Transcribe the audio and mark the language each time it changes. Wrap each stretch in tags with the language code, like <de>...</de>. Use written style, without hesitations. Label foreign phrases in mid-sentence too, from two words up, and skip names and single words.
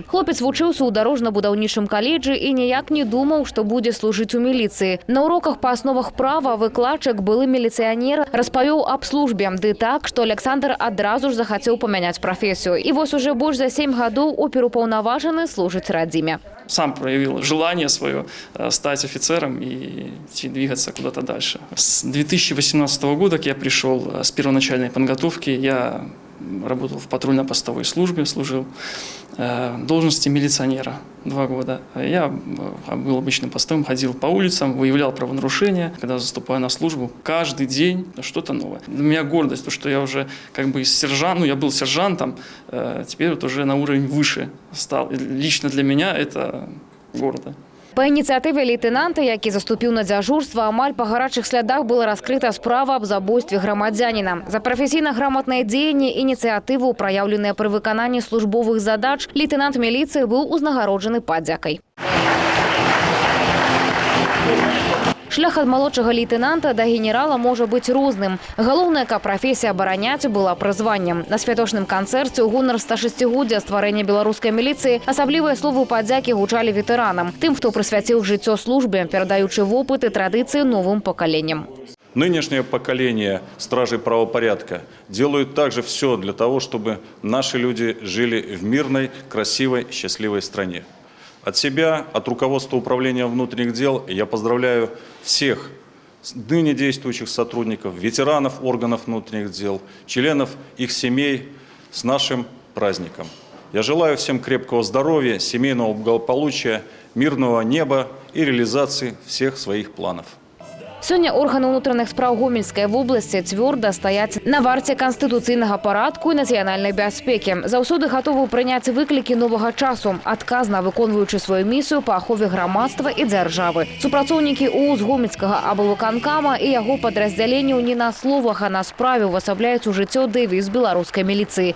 <be>Хлопец вучыўся ў дарожна-будаўнічым каледжы і ніяк не думаў, што будзе служыць у міліцыі. На уроках па асновах права выкладчык, былы міліцыянер, распавёў аб службе, ды так, што Александр адразу ж захацеў памяняць прафесію. І вось уже больш за 7 гадоў оперупаўнаважаны служыць радзіме.</be> <ru>Сам проявил желание свое стать офицером и двигаться куда-то дальше. С 2018 года, как я пришел с первоначальной подготовки, я работал в патрульно-постовой службе, служил в должности милиционера 2 года. Я был обычным постовым, ходил по улицам, выявлял правонарушения. Когда заступаю на службу, каждый день что-то новое. У меня гордость, потому что я уже как бы сержант, я был сержантом, теперь вот уже на уровень выше стал. И лично для меня это гордо.</ru> <be>Па ініцыятыве лейтенанта, які заступіў на дзяжурства, амаль па гарачых слядах была раскрыта справа аб забойстве грамадзяніна. За прафесійна грамотнае дзеянне ініцыятыву, праяўленыя пры выкананні службовых задач, лейтенант міліцыі быў узнагароджаны падзякай. Шлях ад малодшага лейтенанта да генерала можа быць розным. Галоўнае, каб прафесія абараняць была прызваннем. На святочным канцэрце ў гонар 106-годдзя стварэння беларускай міліцыі асаблівыя словы падзякі гучалі ветэранам, тым, хто прысвяціў жыццё службе, перадаючы вопыт і традыцыі новым пакаленням.</be> <ru>Нынешнее поколение стражей правопорядка делают также все для того, чтобы наши люди жили в мирной, красивой, счастливой стране. От себя, от руководства управления внутренних дел я поздравляю всех ныне действующих сотрудников, ветеранов органов внутренних дел, членов их семей с нашим праздником. Я желаю всем крепкого здоровья, семейного благополучия, мирного неба и реализации всех своих планов.</ru> <be>Сёння органы ўнутраных спраў Гомельскай вобласці цвёрда стаяць на варце канстытуцыйнага парадку і нацыянальнай бяспекі. Заўсёды гатовы прыняць выклікі новага часу, адказна выконваючы сваю місію па ахове грамадства і дзяржавы. Супрацоўнікі УУЗ Гомельскага аблвыканкама і яго падраздзяленняў не на словах, а на справе ўвасабляюць у жыццё дэвіз беларускай міліцыі.</be>